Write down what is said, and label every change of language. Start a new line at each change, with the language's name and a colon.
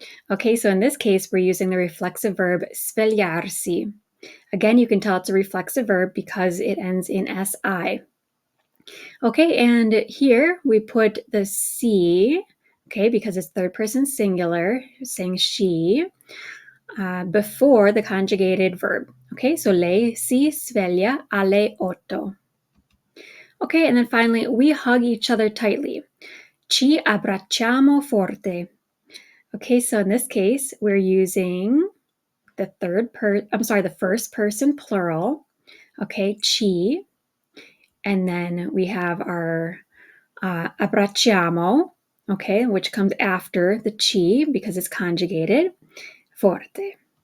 English: Okay, so in this case, we're using the reflexive verb svegliarsi. Again, you can tell it's a reflexive verb because it ends in si. Okay, and here we put the si, okay, because it's third person singular, saying she, before the conjugated verb. Okay, so
Italian: lei si sveglia alle 8.
English: Okay, and then finally, we hug each other tightly.
Italian: Ci abbracciamo forte.
English: Okay, so in this case, we're using the first person plural. Okay, ci, and then we have our abbracciamo, okay, which comes after the ci because it's conjugated, forte.